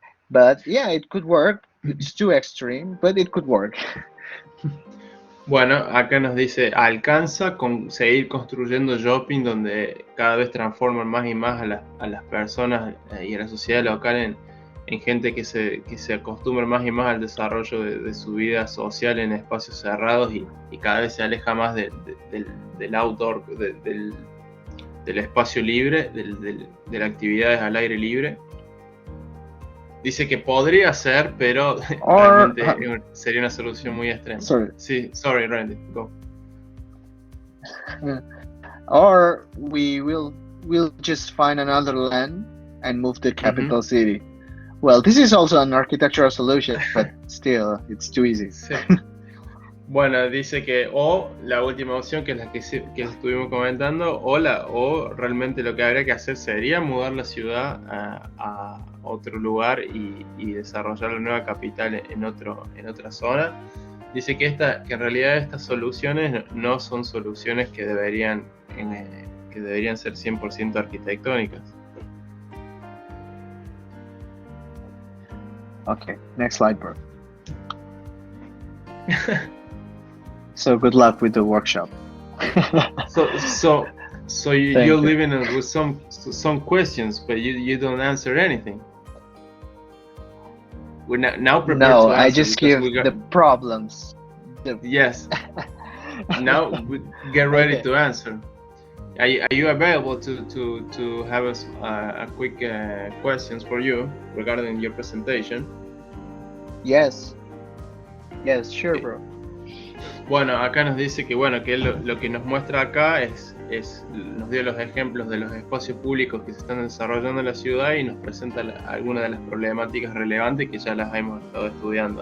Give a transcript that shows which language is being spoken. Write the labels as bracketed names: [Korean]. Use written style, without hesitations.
[English] But yeah, it could work. It's too extreme, but it could work. [Spanish] Bueno, acá nos dice, alcanza con seguir construyendo shopping donde cada vez transforman más y más a las personas y a la sociedad local en gente que se acostumbra más y más al desarrollo de su vida social en espacios cerrados y cada vez se aleja más del outdoor, del espacio libre, de las actividades al aire libre. Dice que podría ser, pero realmente sería una solución muy extrema. [English] Sorry, Randy, go. Or we'll just find another land and move the capital city. Well, this is also an architectural solution, but still, it's too easy. [Spanish] Sí. Bueno, dice que o la última opción, que es la que estuvimos comentando, o realmente lo que habría que hacer sería mudar la ciudad a otro lugar y desarrollar la nueva capital en otra zona. Dice que en realidad estas soluciones no son soluciones que deberían ser 100% arquitectónicas. [English] Okay, next slide, bro. So good luck with the workshop. So you're leaving with some questions, but you don't answer anything. We're now prepared to answer. No, I just give the problems. Yes. Now we get ready to answer. Are you available to have a quick questions for you regarding your presentation? Yes, sure, bro. [Spanish] Bueno, acá nos dice que lo que nos muestra acá nos dio los ejemplos de los espacios públicos que se están desarrollando en la ciudad y nos presenta algunas de las problemáticas relevantes que ya las hemos estado estudiando.